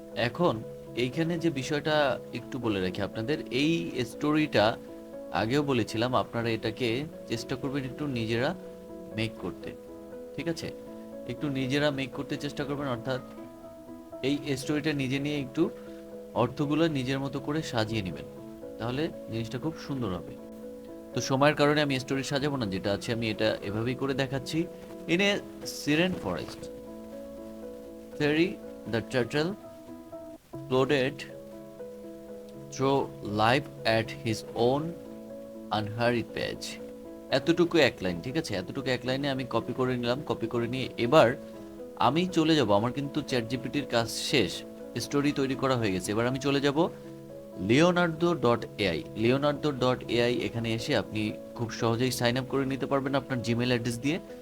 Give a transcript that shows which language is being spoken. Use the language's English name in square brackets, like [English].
[Bangla] এখন এইখানে যে বিষয়টা একটু বলে রাখি আপনাদের, এই স্টোরিটা আগেও বলেছিলাম আপনারা এটাকে চেষ্টা করবেন একটু নিজেরা মেক করতে, ঠিক আছে। একটু নিজেরা মেক করতে চেষ্টা করবেন, অর্থাৎ এই স্টোরিটা নিজে নিয়ে একটু অর্থগুলো নিজের মতো করে সাজিয়ে নেবেন, তাহলে জিনিসটা খুব সুন্দর হবে। তো সময়ের কারণে আমি স্টোরি সাজাবো না, যেটা আছে আমি এটা এভাবেই করে দেখাচ্ছি। [English] In a serene forest ferry the turtle floated through life at his own unhurried pace। [Bangla] এতটুকু এক লাইন, ঠিক আছে। এতটুকু এক লাইনে আমি কপি করে নিলাম। কপি করে নিয়ে এবার আমি চলে যাব, আমার কিন্তু চ্যাট জিপিটির কাজ শেষ, স্টোরি তৈরি করা হয়ে গেছে। এবার আমি চলে যাব Leonardo dot AI. Leonardo dot AI এখানে এসে আপনি খুব সহজেই সাইন আপ করে নিতে পারবেন আপনার জিমেল অ্যাড্রেস দিয়ে।